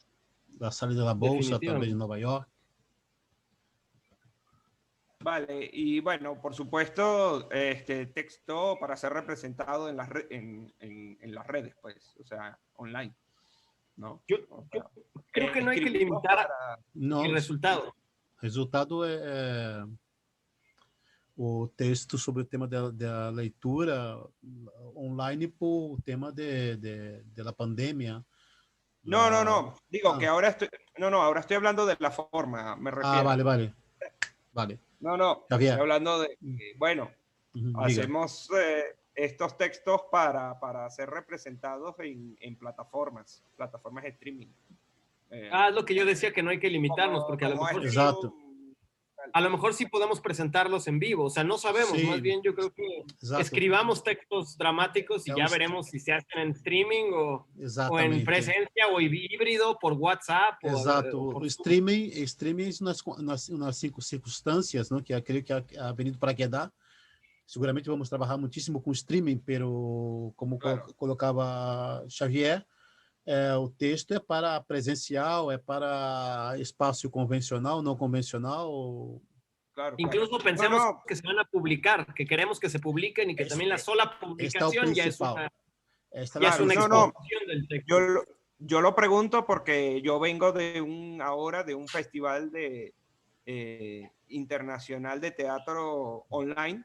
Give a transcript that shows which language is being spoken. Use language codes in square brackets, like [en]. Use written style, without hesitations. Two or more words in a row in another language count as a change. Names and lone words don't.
[es] La salida de la bolsa también en Nueva York. Vale, y bueno, por supuesto, texto para ser representado en las redes, pues, o sea, online. ¿No? Yo creo que no hay que limitar el resultado. [pt] O resultado é o texto sobre o tema da leitura online por tema [es] de la pandemia. No. Digo que ahora estoy hablando de la forma, me refiero. Vale. No, estoy hablando de, hacemos estos textos para ser representados en plataformas de streaming. Es lo que yo decía, que no hay que limitarnos, porque a lo mejor... Exacto. a lo mejor sí podemos presentarlos en vivo, o sea, no sabemos, Sí. más bien yo creo que [pt] Exato. [es] escribamos textos dramáticos y [pt] É [es] ya um- veremos si se hacen en streaming o en [pt] Exatamente. [es] presencia o híbrido por WhatsApp. [pt] Exato. [es] O por [pt] O streaming nas circunstâncias, né, que eu creio que [es] a venido para quedar. [pt] Seguramente vamos trabalhar muitíssimo com streaming, pero como Claro. colocava Xavier, o texto é para presencial, é para espaço convencional, não convencional. [es] Claro, Incluso claro. pensemos No, no, que se van a publicar, que queremos que se publiquen y que también la sola [pt] Está o [es] publicación ya es [pt] principal. [es] una, Esta ya es una Claro, no, no. exposición del texto. yo lo pregunto porque yo vengo de un festival internacional de teatro online.